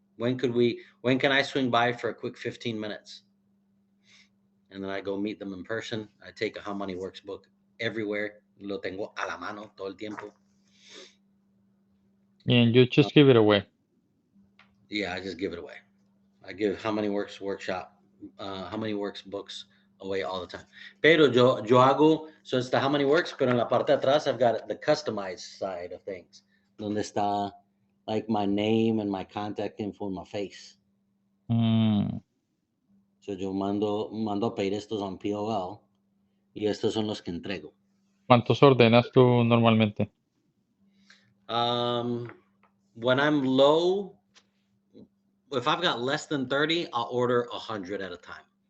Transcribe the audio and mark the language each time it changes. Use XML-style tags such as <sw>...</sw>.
<en>When can I swing by for a quick 15 minutes?" And then I go meet them in person. I take a How Money Works book everywhere.</en> <es>Lo tengo a la mano todo el tiempo.</es> <en>And you Uh, just give it away. yeah, I just give it away. I give How Many Works workshop, How Many Works books away all the time.</en> <es>Pero yo hago,</es> <en>so it's the How Many Works,</en> <es>pero en la parte de atrás,</es> <en>I've got the customized side of things.</en> <es>Donde está</es> <en>like my name and my contact info and my face. Mm.</en> <es>So yo mando a pedir estos on POL y estos son los que entrego. ¿Cuántos ordenas tú normalmente?</es> <en>Um, when I'm low, if I've got less than 30, I'll order 100 at a time.</en>